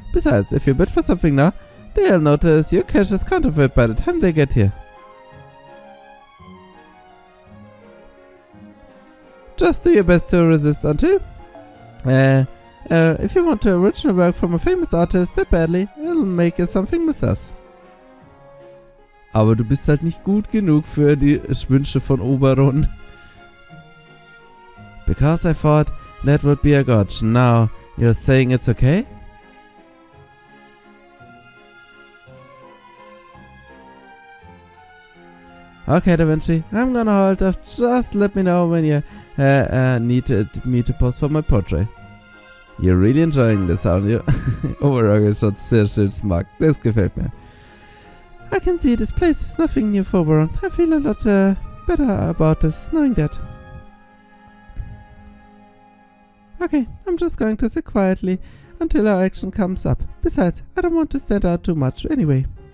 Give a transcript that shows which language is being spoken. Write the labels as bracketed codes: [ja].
[en] Besides, if you bid for something now, they'll notice your cash is counterfeit by the time they get here. Just do your best to resist until... if you want an original work from a famous artist that badly, I'll make you something myself. [de] Aber du bist halt nicht gut genug für die Wünsche von Oberon. [en] Because I thought that would be a gotch. Now, you're saying it's okay? Okay, Da Vinci, I'm gonna hold off. Just let me know when you need me to post for my portrait. You're really enjoying this, aren't you? [de] Overall ist schon sehr schön smart. Das gefällt mir. [en] I can see this place is nothing new for Oberon. I feel a lot better about this, knowing that. Okay, I'm just going to sit quietly until our action comes up. Besides, I don't want to stand out too much anyway.